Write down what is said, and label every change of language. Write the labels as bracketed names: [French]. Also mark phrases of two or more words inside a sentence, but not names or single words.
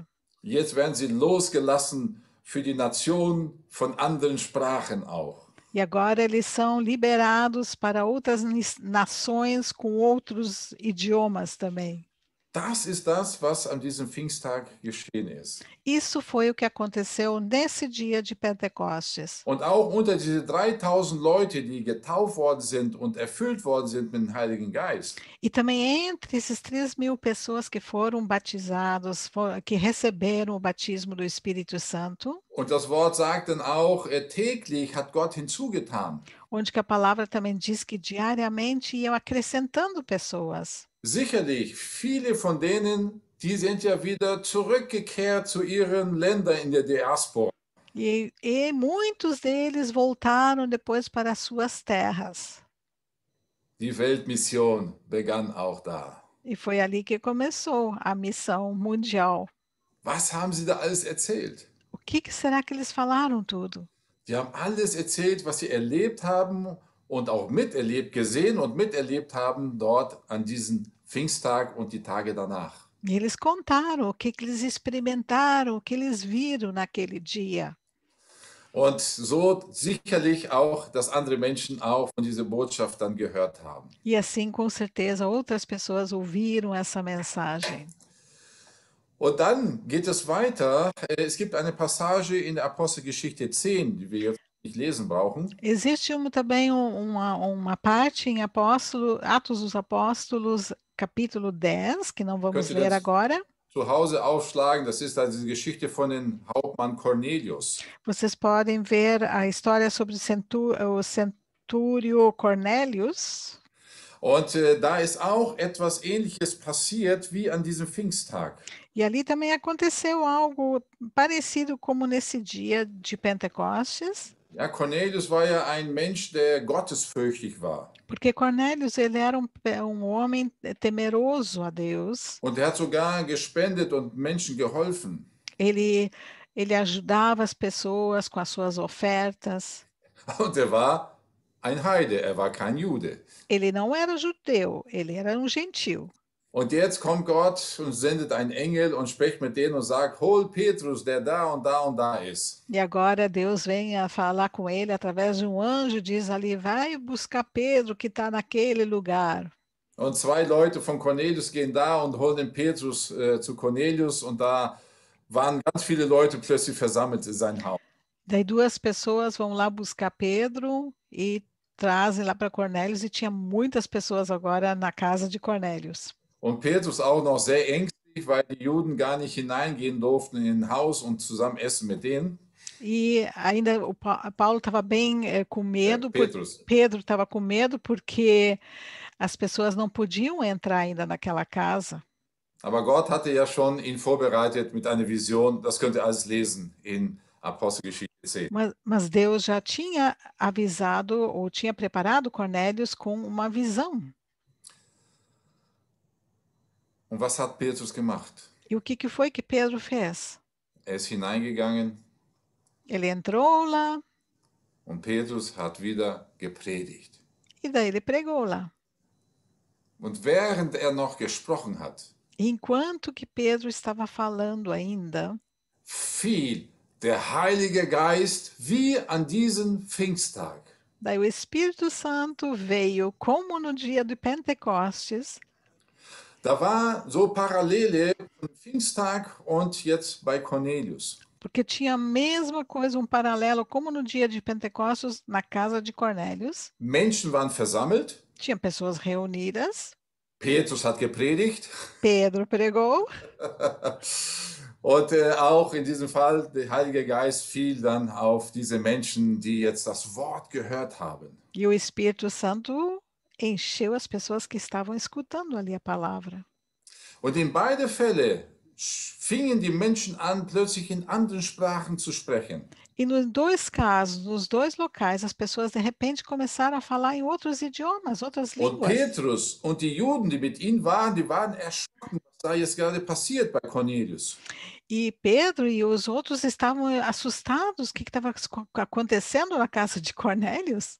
[German] Jetzt werden sie losgelassen für die Nation von anderen Sprachen auch. [Portuguese] E agora eles são liberados para outras nações com outros idiomas também. [German] Das ist das, was an diesem Pfingsttag geschehen ist. [Portuguese] Isso foi o que aconteceu nesse dia de Pentecostes. [German] Und auch unter diese 3000 Leute, die getauft worden sind und erfüllt worden sind mit dem Heiligen Geist, [Portuguese] E também entre esses 3.000 pessoas que foram batizados, que receberam o batismo do Espírito Santo, [German] und das Wort sagt dann auch, täglich hat Gott hinzugetan. [Portuguese] onde que a palavra também diz que diariamente iam acrescentando pessoas. [German] Sicherlich, viele von denen, die sind ja wieder zurückgekehrt zu ihren Ländern in der Diaspora. [Portuguese] E muitos deles voltaram depois para as suas terras. [German] Die Weltmission begann auch da. [Portuguese] E foi ali que começou a missão mundial. [German] Was haben sie da alles erzählt? [Portuguese] O que será que eles falaram tudo? [German] Die haben alles erzählt, was sie erlebt haben und auch miterlebt, gesehen und miterlebt haben dort an diesem Pfingsttag und die Tage danach. [Portuguese] E eles contaram o que eles experimentaram, o que eles viram naquele dia. [German] Und so sicherlich auch, dass andere Menschen auch von dieser Botschaft dann gehört haben. [Portuguese] E assim, com certeza, outras pessoas ouviram essa mensagem. [German] Und dann geht es weiter. Es gibt eine Passage in der Apostelgeschichte 10, die wir jetzt nicht lesen brauchen. [Portuguese] Existe também uma parte em Atos dos Apóstolos, capítulo 10, que não vamos [German] Könnte [Portuguese] ler [German] das [Portuguese] agora. [German] zu Hause aufschlagen. Das ist also die Geschichte von dem Hauptmann Cornelius. [Portuguese] Vocês podem ver a história sobre o centúrio Cornélius. [German] Und da ist auch etwas Ähnliches passiert wie an diesem Pfingsttag. [Portuguese] E ali também aconteceu algo parecido como nesse dia de Pentecostes. [German] Ja, Cornelius war ja ein Mensch, der gottesfürchtig war. [Portuguese] Porque Cornélius, ele era um homem temeroso a Deus. [German] Und er hat sogar gespendet und Menschen geholfen. [Portuguese] Ele ajudava as pessoas com as suas ofertas. [German] Und er war ein Heide, er war kein Jude. [Portuguese] Ele não era judeu, ele era um gentil. [German] Und jetzt kommt Gott und sendet einen Engel und spricht mit denen und sagt, hol Petrus, der da und da und da ist. [Portuguese] E agora Deus vem a falar com ele através de um anjo, diz ali, vai buscar Pedro que está naquele lugar. [German] Und zwei Leute von Cornelius gehen da und holen den Petrus zu Cornelius und da waren ganz viele Leute plötzlich versammelt in sein Haus. [Portuguese] Daí duas pessoas vão lá buscar Pedro e trazem lá para Cornélios e tinha muitas pessoas agora na casa de Cornélios. [German] Und Petrus auch noch sehr ängstlich, weil die Juden gar nicht hineingehen durften in ein Haus und zusammen essen mit denen. [Portuguese] E ainda Paulo estava bem com medo, [German] Petrus. [Portuguese] Pedro estava com medo porque as pessoas não podiam entrar ainda naquela casa. [German] Aber Gott hatte ja schon ihn vorbereitet mit einer Vision. Das könnt ihr alles lesen in Apostelgeschichte 10. [Portuguese] Mas Deus já tinha avisado ou tinha preparado Cornélios com uma visão. [German] Und was hat Petrus gemacht? [Portuguese] E o que foi que Pedro fez? [German] Er ist hineingegangen [Portuguese] Ele entrou lá [German] und Petrus hat wieder gepredigt. [Portuguese] e daí ele pregou lá. [German] Und während er noch gesprochen hat, [Portuguese] Enquanto que Pedro estava falando ainda, [German] fiel der Heilige Geist wie an diesem Pfingsttag. [Portuguese] daí o Espírito Santo veio como no dia de Pentecostes. [German] Da war so Parallele von Pfingsttag und jetzt bei Cornelius. [Portuguese] Porque tinha a mesma coisa, um paralelo, como no dia de Pentecostes, na casa de Cornélios. [German] Menschen waren versammelt. [Portuguese] Tinha pessoas reunidas. [German] Petrus hat gepredigt. [Portuguese] Pedro pregou. [German] Und auch in diesem Fall, der Heilige Geist fiel dann auf diese Menschen, die jetzt das Wort gehört haben. [Portuguese] E o Espírito Santo encheu as pessoas que estavam escutando ali a palavra. [German] Und in beide Fälle fingen die Menschen an, plötzlich in anderen Sprachen zu sprechen. [Portuguese] E nos dois casos, nos dois locais, as pessoas de repente começaram a falar em outros idiomas, outras [German] Und [Portuguese] línguas. [German] Petrus und die Juden, die mit ihm waren, die waren erschrocken, was da jetzt gerade passiert bei Cornelius. [Portuguese] E Pedro e os outros estavam assustados. O que estava acontecendo na casa de Cornélios?